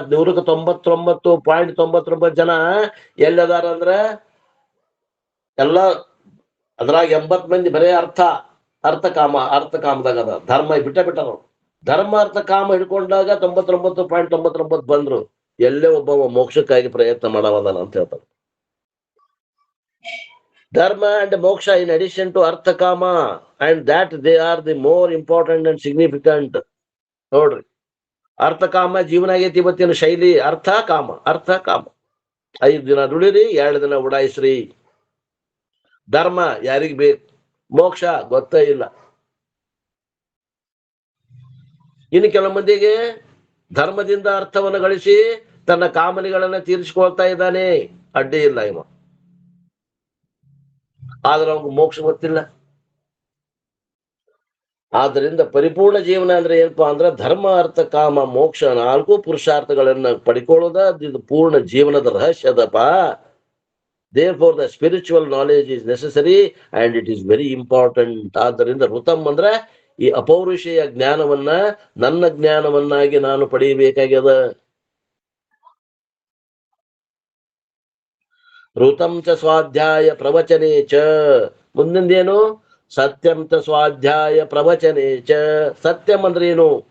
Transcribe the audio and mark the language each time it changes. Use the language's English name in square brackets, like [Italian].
[Kannada] 99.99% ಜನ ಎಲ್ಲದಾರ ಅಂದ್ರ ಎಲ್ಲ ಅದ್ರಾಗ 80 ಮಂದಿ ಬರೇ ಅರ್ಥ ಕಾಮದಾಗ ಅದ. ಧರ್ಮ ಬಿಟ್ಟಾರ. ಧರ್ಮ ಅರ್ಥ ಕಾಮ ಹಿಡ್ಕೊಂಡಾಗ 99.99 ಬಂದ್ರು. ಎಲ್ಲೇ ಒಬ್ಬ ಮೋಕ್ಷಕ್ಕಾಗಿ ಪ್ರಯತ್ನ ಮಾಡವದಾನ ಅಂತ ಹೇಳ್ತಾರೆ. [English] Dharma and moksha in addition to artha kama, and that they are the more important and significant. [Kannada] ನೋಡ್ರಿ, ಅರ್ಥ ಕಾಮ ಜೀವನ ಆಗೈತಿ ಇವತ್ತಿನ ಶೈಲಿ. ಅರ್ಥ ಕಾಮ 5 ದಿನ ದುಡಿರಿ, 2 ದಿನ ಉಡಾಯಿಸ್ರಿ. ಧರ್ಮ ಯಾರಿಗ್ ಬೇಕು, ಮೋಕ್ಷ ಗೊತ್ತೇ ಇಲ್ಲ. ಇನ್ನು ಕೆಲವು ಮಂದಿಗೆ ಧರ್ಮದಿಂದ ಅರ್ಥವನ್ನು ಗಳಿಸಿ ತನ್ನ ಕಾಮನೆಗಳನ್ನ ತೀರಿಸಿಕೊಳ್ತಾ ಇದ್ದಾನೆ, ಅಡ್ಡಿ ಇಲ್ಲ ಇವ. ಆದ್ರೆ ಅವ್ನಿಗೆ ಮೋಕ್ಷ ಗೊತ್ತಿಲ್ಲ. ಆದ್ದರಿಂದ ಪರಿಪೂರ್ಣ ಜೀವನ ಅಂದ್ರೆ ಏನಪ್ಪಾ ಅಂದ್ರೆ ಧರ್ಮ ಅರ್ಥ ಕಾಮ ಮೋಕ್ಷ 4 ಪುರುಷಾರ್ಥಗಳನ್ನ ಪಡ್ಕೊಳ್ಳೋದ ಇದು ಪೂರ್ಣ ಜೀವನದ ರಹಸ್ಯದಪ್ಪ. [English] Therefore the spiritual knowledge is necessary and it is very important. [Kannada] ಆದ್ದರಿಂದ ಋತಂ ಅಂದ್ರೆ ಈ ಅಪೌರುಷೇಯ ಜ್ಞಾನವನ್ನ ನನ್ನ ಜ್ಞಾನವನ್ನಾಗಿ ನಾನು ಪಡೆಯಬೇಕಾಗ್ಯದ. [Sanskrit] ಋತಂ ಚ ಸ್ವಾಧ್ಯಾಯ ಪ್ರವಚನೆ ಚ. [Kannada] ಮುಂದಿಂದೇನು? [Sanskrit] ಸತ್ಯಂ ಚ ಸ್ವಾಧ್ಯಾಯ ಪ್ರವಚನೆ ಚ. [Kannada] ಸತ್ಯಂ ಅಂದ್ರೆ ಏನು?